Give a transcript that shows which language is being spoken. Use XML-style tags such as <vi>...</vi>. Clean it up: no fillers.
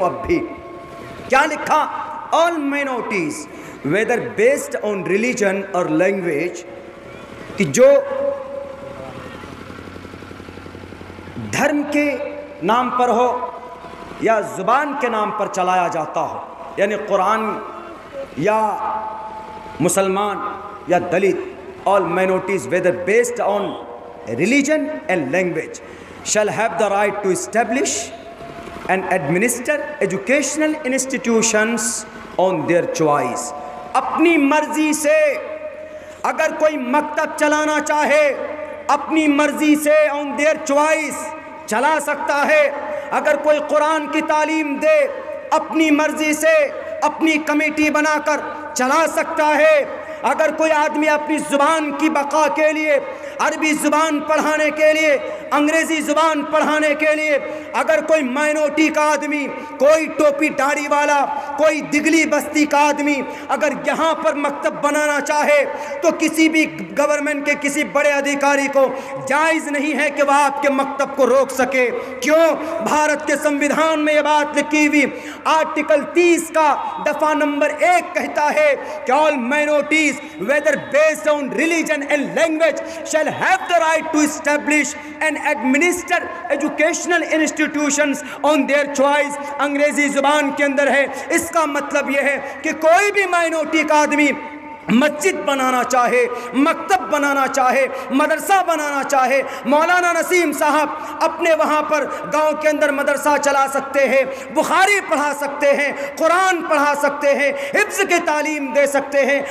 <ur>اب بھی کیا لکھا؟</ur> <en>all minorities whether based on religion</en> <ur>اور لینگویج، کہ جو دھرم کے نام پر ہو یا زبان کے نام پر چلایا جاتا ہو، یعنی قرآن یا مسلمان یا Dalit.</ur> <en>all minorities whether based on religion and language shall have the right to establish and administer educational institutions on their choice.</en> <ur>اپنی مرضی سے اگر کوئی مکتب چلانا چاہے اپنی مرضی سے</ur> <en>on their choice</en> <ur>چلا سکتا ہے. اگر کوئی قرآن کی تعلیم دے اپنی مرضی سے اپنی کمیٹی بنا کر چلا سکتا ہے. اگر کوئی آدمی اپنی زبان کی بقا کے لیے، عربی زبان پڑھانے کے لیے انگریزی زبان پڑھانے کے لیے اگر کوئی مائنورٹی کا آدمی, کوئی ٹوپی داڑھی والا, کوئی دگلی بستی کا آدمی اگر یہاں پر مکتب بنانا چاہے تو کسی بھی گورنمنٹ کے کسی بڑے ادھیکاری کو جائز نہیں ہے کہ وہ آپ کے مکتب کو روک سکے. کیوں؟ بھارت کے سنویدھان میں یہ بات لکھی ہوئی, آرٹیکل 30 کا دفعہ نمبر 1 کہتا ہے کہ</ur> <en>all minorities whether based on religion and language shall have the right to establish and administer educational institutions on their choice.</en> <ur>انگریزی زبان کے اندر ہے. اس کا مطلب یہ ہے کہ کوئی بھی مائنورٹی کا آدمی مسجد بنانا چاہے, مکتب بنانا چاہے, مدرسہ بنانا چاہے. مولانا نسیم صاحب اپنے وہاں پر گاؤں کے اندر مدرسہ چلا سکتے ہیں, بخاری پڑھا سکتے ہیں, قرآن پڑھا سکتے ہیں, حفظ کی تعلیم دے سکتے ہیں.</ur>